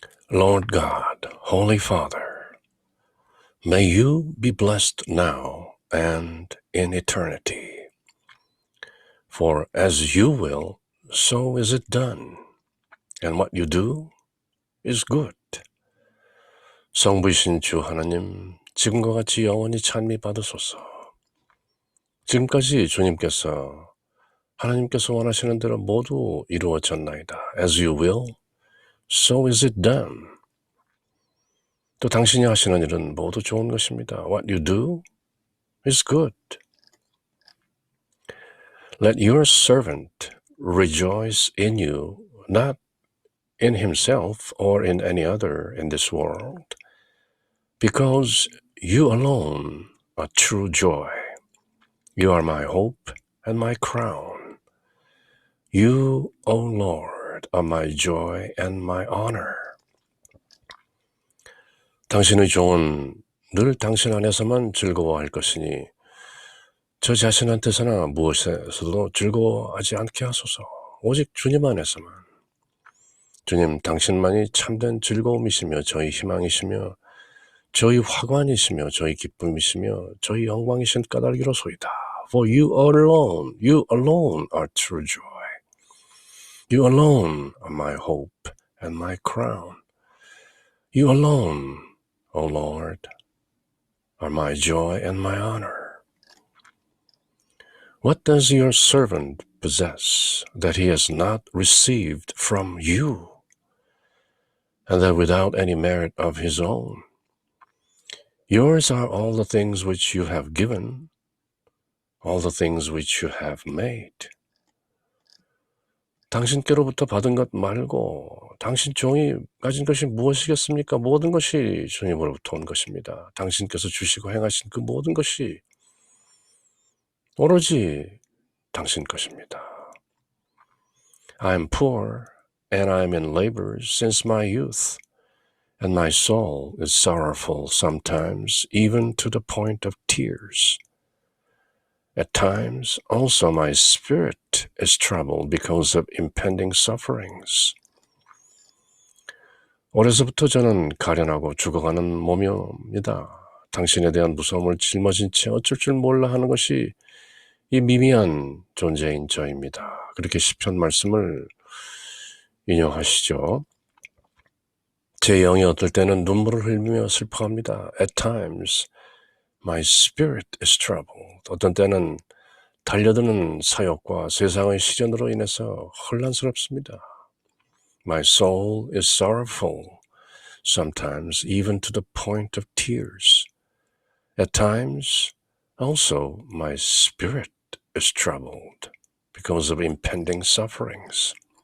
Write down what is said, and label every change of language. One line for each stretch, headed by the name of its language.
English: Lord God, Holy Father, may you be blessed now and in eternity. For as you will, so is it done. And what you do is good.
Korean: 성부이신 주 하나님, 지금과 같이 영원히 찬미 받으소서. 지금까지 주님께서 하나님께서 원하시는 대로 모두 이루어졌나이다.
English: As you will, so is it done.
Korean: 또 당신이 하시는 일은 모두 좋은 것입니다.
English: What you do is good. Let your servant rejoice in you, not in himself or in any other in this world, because you alone are true joy. You are my hope and my crown. You, O Lord, are my joy and my honor.
Korean: 당신의 종은 늘 당신 안에서만 즐거워할 것이니 저 자신한테서나 무엇에서도 즐거워하지 않게 하소서. 오직 주님 안에서만. 주님, 당신만이 참된 즐거움이시며 저희 희망이시며 저희 화관이시며 저희 기쁨이시며 저희 영광이신 까닭이로소이다.
English: For you alone are true joy. You alone are my hope and my crown. You alone, O Lord, are my joy and my honor. What does your servant possess that he has not received from you, and that without any merit of his own? Yours are all the things which you have given, all the things which you have made.
Korean: 당신께로부터 받은 것 말고 당신 종이 가진 것이 무엇이겠습니까? 모든 것이 주님으로부터 온 것입니다. 당신께서 주시고 행하신 그 모든 것이 오로지 당신 것입니다.
English: I am poor and I am in labors since my youth, and my soul is sorrowful sometimes, even to the point of tears. At times, also my spirit is troubled because of impending sufferings.
Korean: 어려서부터 저는 가련하고 죽어가는 몸이옵니다. 당신에 대한 무서움을 짊어진 채 어쩔 줄 몰라 하는 것이 이 미미한 존재인 저입니다. 그렇게 시편 말씀을 인용하시죠. 제 영이 어떨 때는 눈물을 흘리며 슬퍼합니다.
English: At times, my spirit is troubled.
Korean: 어떤 때는 달려드는 사욕과 세상의 시련으로 인해서 혼란스럽습니다.
English: My soul is sorrowful, sometimes even to the point of tears. At times, also, my spirit is troubled because of impending sufferings.